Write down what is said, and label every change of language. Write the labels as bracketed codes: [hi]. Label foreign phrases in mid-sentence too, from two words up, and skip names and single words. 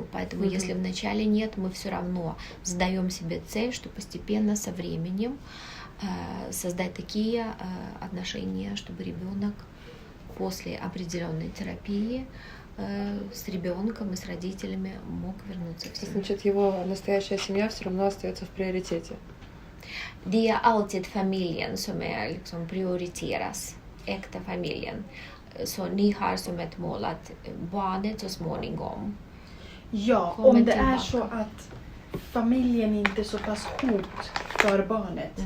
[ru] Поэтому если вначале нет, мы все равно задаем себе цель, что постепенно со временем создать такие отношения, чтобы ребенок после определенной терапии с ребенком и с родителями мог вернуться в То есть, семью. значит, его настоящая семья все равно остается в приоритете. [sv] Det är alltid familjen som är liksom prioriteras, äkta familjen. Så ni har som ett mål att barnet så småningom. Ja, Kommer om det tillbaka. är så att familjen inte är så pass hot för barnet.